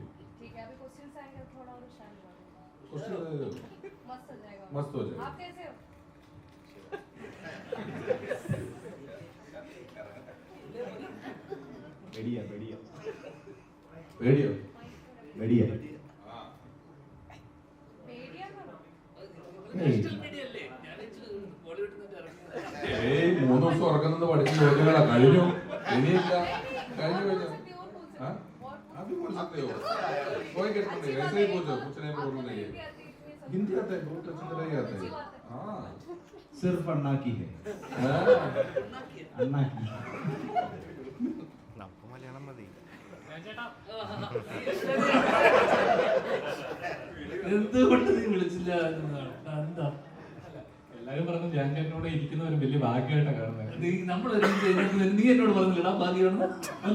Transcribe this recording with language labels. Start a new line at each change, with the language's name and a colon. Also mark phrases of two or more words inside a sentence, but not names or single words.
Hindi: ठीक है, अभी क्वेश्चंस आएंगे तो थोड़ा और शांत हो। क्वेश्चन मस्त हो जाएगा। मस्त हो जाएगा। आप कैसे हो? बढ़िया बढ़िया रेडियो बढ़िया
Malayalam: പേടിയാ പറഞ്ഞോ? ഏയ് 3 ദിവസം ഉറക്കുന്നത് പഠിച്ച ചോദ്യങ്ങളാ കഴിഞ്ഞു ഇനിയില്ല കഴിഞ്ഞു കഴിഞ്ഞു
Hindi: हाँ अभी बोल सकते हो कोई कहते नहीं ऐसे ही पूछो कुछ नहीं प्रॉब्लम नहीं है हिंदी आता है बहुत अच्छी तरह ही आता है हाँ सिर्फ अन्ना की है अन्ना की
Malayalam: നമുക്ക് മലയാളം മതി. എന്തുകൊണ്ട് നീ വിളിച്ചില്ല എന്നതാണ്. എന്താ എല്ലാരും പറഞ്ഞു ഞാൻ ചേട്ടനോട് ഇരിക്കുന്ന ഒരു വലിയ ഭാഗ്യമായിട്ടാണ് കാണുന്നത്. നീ നമ്മൾ നീ എന്നോട് പറഞ്ഞില്ലടാ ഭാഗ്യമാണ് അല്ല